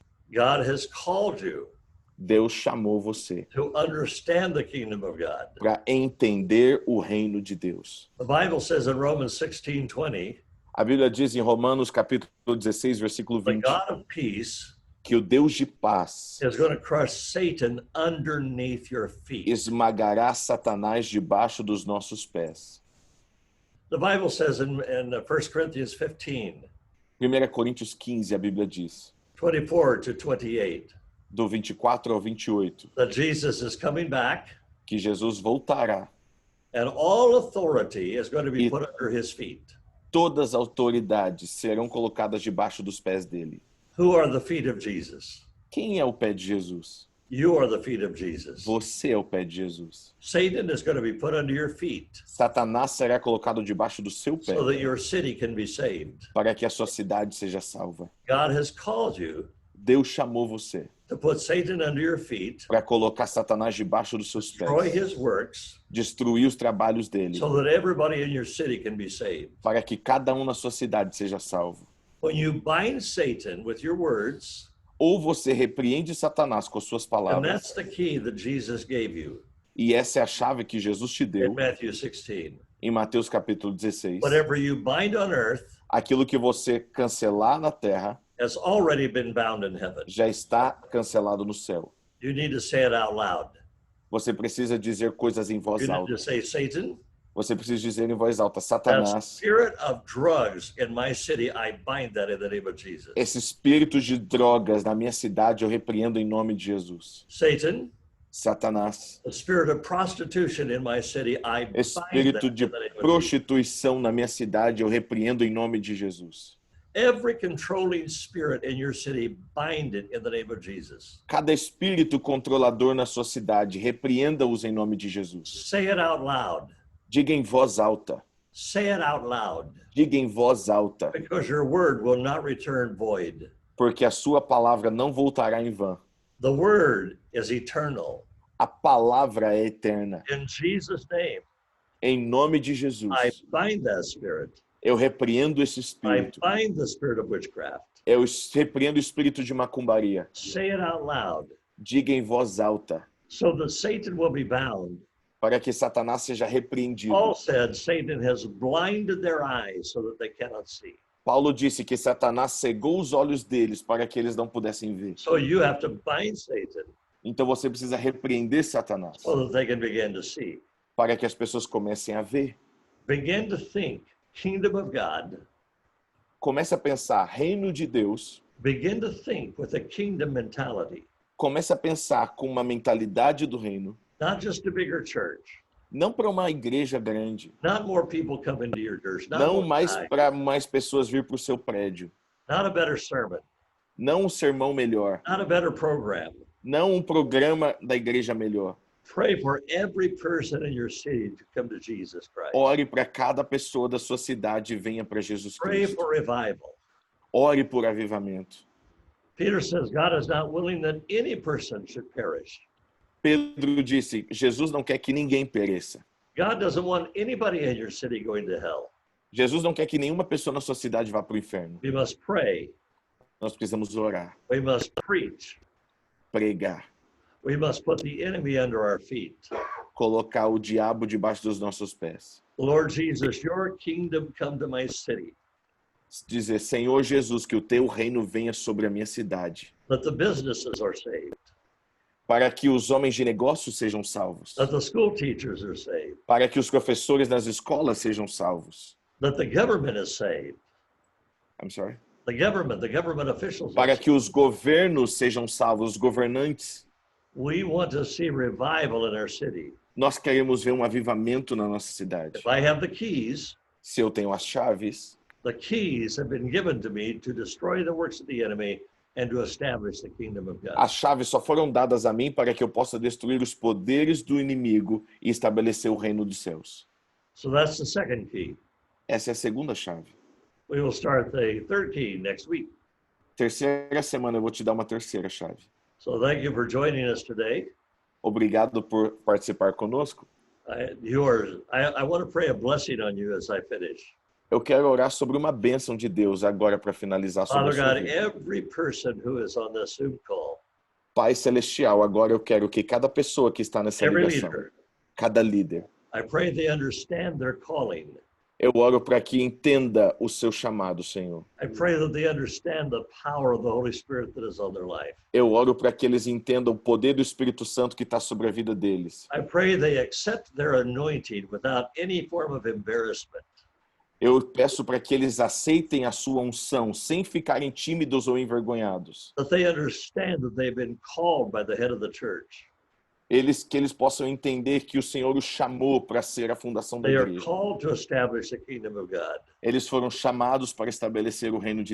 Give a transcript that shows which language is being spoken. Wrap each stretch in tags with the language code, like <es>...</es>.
<en>God has called you</en> <pt>Deus chamou você</pt> <en>to understand the kingdom of God.</en> <pt>para entender o reino de Deus.</pt> <en>The Bible says in Romans 16:20,</en> <pt>A Bíblia diz em Romanos capítulo 16, versículo</pt> <en>the</en> <pt>20,</pt> <en>God of peace</en> <pt>que o Deus de paz</pt> <en>is going to crush Satan underneath your feet.</en> <pt>esmagará Satanás debaixo dos nossos pés.</pt> <en>The Bible says in 1 Corinthians 15,</en> <pt>1 Coríntios 15, a Bíblia diz,</pt> <en>24 to 28,</en> <pt>do 24 ao 28,</pt> <en>that Jesus is coming back</en> <pt>que Jesus voltará</pt> <en>and all authority is going to be</en> <pt>e</pt> <en>put under his feet.</en> <pt>todas as autoridades serão colocadas debaixo dos pés dele.</pt> <en>Who are the feet of Jesus?</en> <pt>Quem é o pé de Jesus?</pt> <en>You are the feet of Jesus.</en> <pt>Você é o pé de Jesus.</pt> <en>Satan is going to be put under your feet</en> <pt>Satanás será colocado debaixo do seu pé</pt> <en>so that your city can be saved.</en> <pt>para que a sua cidade seja salva.</pt> <en>God has called you</en> <pt>Deus chamou você</pt> <en>to put Satan under your feet,</en> <pt>para colocar Satanás debaixo dos seus</pt> <en>destroy</en> <pt>pés,</pt> <en>his works,</en> <pt>destruir os trabalhos dele,</pt> <en>so that everybody in your city can be saved.</en> <pt>para que cada um na sua cidade seja salvo.</pt> <en>When you bind Satan with your words,</en> <pt>Ou você repreende Satanás com as suas</pt> <en>and</en> <pt>palavras,</pt> <en>that's the key that Jesus gave you</en> <pt>e essa é a chave que Jesus te</pt> <en>in</en> <pt>deu</pt> <en>Matthew 16.</en> <pt>em Mateus capítulo 16.</pt> <en>Whatever you bind on earth</en> <pt>Aquilo que você cancelar na terra</pt> <en>has already been bound in heaven.</en> <pt>já está cancelado no céu.</pt> <en>You need to say it out loud.</en> <pt>Você precisa dizer coisas em voz</pt> <en>You need</en> <pt>alta.</pt> <en>to say, Satan,</en> <pt>Você precisa dizer em voz alta,</pt> <en>that</en> <pt>Satanás,</pt> <en>spirit of drugs in my city, I bind that in the name of Jesus.</en> <pt>esse espírito de drogas na minha cidade eu repreendo em nome de Jesus.</pt> <en>Satan,</en> <pt>Satanás,</pt> <en>the spirit of prostitution in my city, I bind that</en> <pt>espírito</pt> <en>in</en> <pt>de</pt> <en>the name of Jesus.</en> <pt>prostituição na minha cidade eu repreendo em nome de Jesus.</pt> <en>Every controlling spirit in your city, bind it in the name of Jesus.</en> <pt>Cada espírito controlador na sua cidade, repreenda-os em nome de Jesus.</pt> <en>Say it out loud.</en> <pt>Diga em voz alta.</pt> <en>Say it out loud,</en> <pt>Diga em voz alta,</pt> <en>because your word will not return void.</en> <pt>porque a sua palavra não voltará em vão.</pt> <en>The word is eternal.</en> <pt>A palavra é eterna.</pt> <en>In Jesus' name,</en> <pt>Em nome de Jesus,</pt> <en>I bind that spirit.</en> <pt>eu repreendo esse</pt> <en>I</en> <pt>espírito.</pt> <en>bind the spirit of witchcraft.</en> <pt>Eu repreendo o espírito de macumbaria.</pt> <en>Say it out loud,</en> <pt>Diga em voz alta,</pt> <en>so that Satan will be bound.</en> <pt>para que Satanás seja repreendido.</pt> <en>Paul said Satan has blinded their eyes so that they cannot see.</en> <pt>Paulo disse que Satanás cegou os olhos deles para que eles não pudessem ver.</pt> <en>So you have to bind Satan</en> <pt>Então você precisa repreender Satanás</pt> <en>so that they can begin to see.</en> <pt>para que as pessoas comecem a ver.</pt> <en>Begin to think kingdom of God.</en> <pt>Comece a pensar reino de Deus.</pt> <en>Begin to think with a kingdom mentality,</en> <pt>Comece a pensar com uma mentalidade do reino.</pt> <en>not just a bigger church,</en> <pt>Não para uma igreja grande.</pt> <en>not more people coming to your church, not,</en> <pt>Não</pt> <en>more</en> <pt>mais</pt> <en>time,</en> <pt>para mais pessoas vir para o seu prédio.</pt> <en>not a better sermon,</en> <pt>Não um sermão melhor.</pt> <en>not a better program.</en> <pt>Não um programa da igreja melhor.</pt> <en>Pray for every person in your city to come to Jesus Christ.</en> <pt>Ore para cada pessoa da sua cidade e venha para Jesus</pt> <en>Pray</en> <pt>Cristo.</pt> <en>for revival.</en> <pt>Ore por avivamento.</pt> <en>Peter says God is not willing that any person should perish.</en> <pt>Pedro disse, Jesus não quer que ninguém pereça.</pt> <en>God doesn't want anybody in your city going to hell.</en> <pt>Jesus não quer que nenhuma pessoa na sua cidade vá para o inferno.</pt> <en>We must pray.</en> <pt>Nós precisamos orar,</pt> <en>We must preach.</en> <pt>pregar,</pt> <en>We must put the enemy under our feet.</en> <pt>colocar o diabo debaixo dos nossos pés.</pt> <en>Lord Jesus, your kingdom come to my city.</en> <pt>Dizer, Senhor Jesus, que o teu reino venha sobre a minha cidade,</pt> <en>That the businesses are saved.</en> <pt>para que os homens de negócios sejam salvos,</pt> <en>That the school teachers are saved.</en> <pt>para que os professores nas escolas sejam salvos.</pt> <en>That the government is saved. I'm sorry. The government officials are</en> <pt>Para</pt> <en>saved.</en> <pt>que os governos sejam salvos, os governantes.</pt> <en>We want to see revival in our city.</en> <pt>Nós queremos ver um avivamento na nossa cidade.</pt> <en>If I have the keys</en> <pt>Se eu tenho as chaves</pt> <en>have been given to me to destroy the works of the enemy and to establish the kingdom of God.</en> <pt>as chaves só foram dadas a mim para que eu possa destruir os poderes do inimigo e estabelecer o reino dos céus.</pt> <en>So that's the second key.</en> <pt>Essa é a segunda chave.</pt> <en>We will start the third key next week.</en> <pt>Terceira semana eu vou te dar uma terceira chave.</pt> <en>So thank you for joining us today.</en> <pt>Obrigado por participar conosco.</pt> <en>I want to pray a blessing on you as I finish.</en> <pt>Eu quero orar sobre uma bênção de Deus agora para finalizar sobre</pt> <en>Father</en> <pt>a sua</pt> <en>God,</en> <pt>vida.</pt> <en>every person who is on this Zoom call,</en> <pt>Pai Celestial, agora eu quero que cada pessoa que está nessa</pt> <en>every</en> <pt>ligação,</pt> <en>leader,</en> <pt>cada líder,</pt> <en>I pray they understand their calling.</en> <pt>eu oro para que entenda o seu chamado, Senhor.</pt> <en>I pray that they understand the power of the Holy Spirit that is on their life.</en> <pt>Eu oro para que eles entendam o poder do Espírito Santo que está sobre a vida deles.</pt> <en>I pray they accept their anointing without any form of embarrassment.</en> <pt>Eu peço para que eles aceitem a sua unção sem ficarem tímidos ou envergonhados.</pt> <en>that they understand that they've been called by the head of the church.</en> <pt>Que eles possam entender que o Senhor os chamou para ser a fundação da</pt> <en>They are</en> <pt>igreja.</pt> <en>called to establish the kingdom of God</en> <pt>Eles foram chamados para estabelecer o reino de</pt>